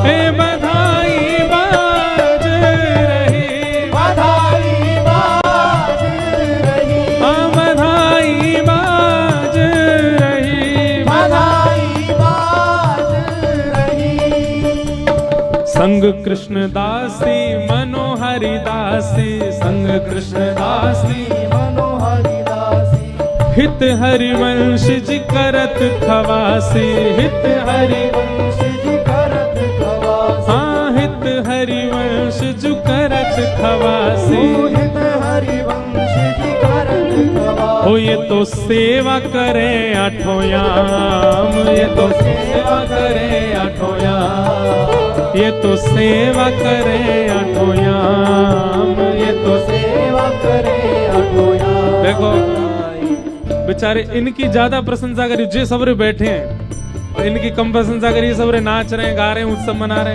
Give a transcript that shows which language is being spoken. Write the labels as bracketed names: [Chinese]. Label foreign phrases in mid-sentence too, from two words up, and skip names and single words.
[Braj] हे बधाई बाज रही, बधाई बाज रही, हाँ बधाई बाज रही। बधाई बाज रही। संग कृष्ण दासी मनोहरि दासी, संग कृष्ण दासी मनोहरि दासी, हित हरिवंश जी करत खवासी, हित हरि हरिवंश जी करत खवासी। हाँ हित हरिवंश जो करत खवासी। हित हरिवंश जी करत खवासी। हो ये तो सेवा करे आठों याम, ये तो सेवा करे आठों याम, ये तो सेवा करे आठों याम, ये तो सेवा करे अठोया। [Hindi] देखो बेचारे इनकी ज्यादा प्रशंसा करी, जे सबरे बैठे हैं और इनकी कम प्रशंसा करी, सबरे नाच रहे हैं, गा रहे हैं, उत्सव मना रहे हैं।